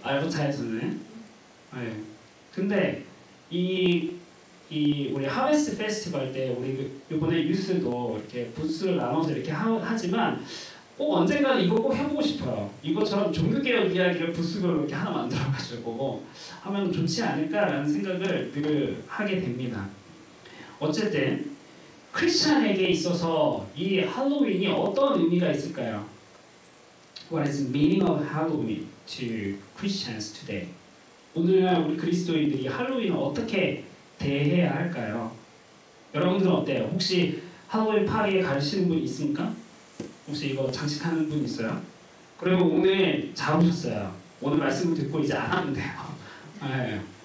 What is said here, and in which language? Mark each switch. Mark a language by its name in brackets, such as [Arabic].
[Korean] 알부타에서는. 네. 근데 이 우리 하베스트 페스티벌 때 우리 이번에 뉴스도 이렇게 부스를 나눠서 이렇게 하지만 꼭 언젠가는 이거 꼭 해보고 싶어요. 이것처럼 종교개혁 이야기를 부스별로 이렇게 하나 만들어가지고 하면 좋지 않을까라는 생각을 늘 하게 됩니다. 어쨌든 크리스찬에게 있어서 이 할로윈이 어떤 의미가 있을까요? [English] What is the meaning of Halloween to Christians today? [Korean] 오늘날 우리 그리스도인들이 할로윈을 어떻게 대해야 할까요? 여러분들은 어때요? 혹시 할로윈 파티에 가시는 분 있습니까? 혹시 이거 장식하는 분 있어요? 그리고 오늘 잘 오셨어요. 오늘 말씀을 듣고 이제 안 하면 돼요. 네.